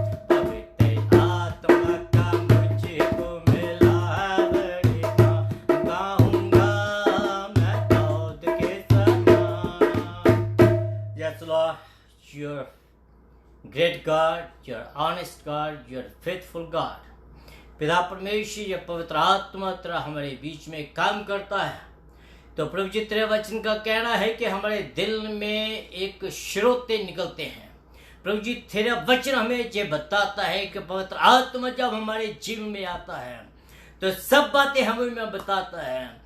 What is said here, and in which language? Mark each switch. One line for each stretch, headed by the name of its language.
Hindi: पवित्र आत्मा का मुझको मिला है वरदान, गाऊंगा मैं दाऊद के समान।
English: Yes, Lord, you're great God, you're honest God, you're faithful God.
Hindi: पिता परमेश्वर ये पवित्र आत्मा तेरा हमारे बीच में काम करता है। तो प्रभु जी तेरे वचन का कहना है कि हमारे दिल में एक श्रोते निकलते हैं। प्रभु जी तेरा वचन हमें ये बताता है कि पवित्र आत्मा जब हमारे जीवन में आता है तो सब बातें हमें बताता है।